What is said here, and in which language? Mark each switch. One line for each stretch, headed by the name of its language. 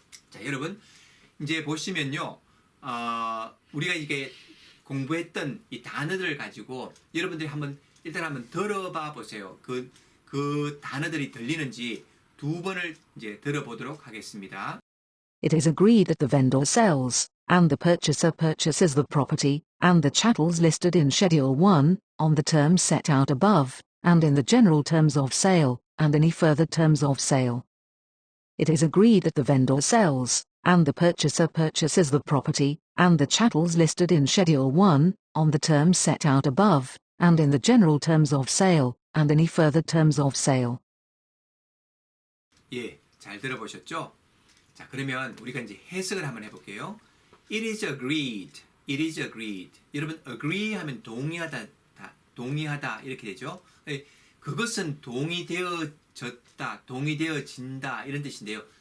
Korean: 자, 여러분 이제 보시면요. 우리가 이게 공부했던 이 단어들을 가지고 여러분들이 일단 한번 들어봐 보세요. 그 단어들이 들리는지 두 번을 이제 들어보도록 하겠습니다.
English: It is agreed that the vendor sells, and the purchaser purchases the property, and the chattels listed in Schedule 1, on the terms set out above, and in the general terms of sale, and any further terms of sale. It is agreed that the vendor sells, and the purchaser purchases the property, and the chattels listed in Schedule 1, on the terms set out above, and in the general terms of sale, and any further terms of sale.
Korean: 예, 잘 들어보셨죠? 자, 그러면 우리가 이제 해석을 한번 해볼게요.
English: It is agreed. It is agreed.
Korean: 여러분, agree 하면 동의하다, 동의하다 이렇게 되죠. 그것은 동의되어졌다, 동의되어진다 이런 뜻인데요.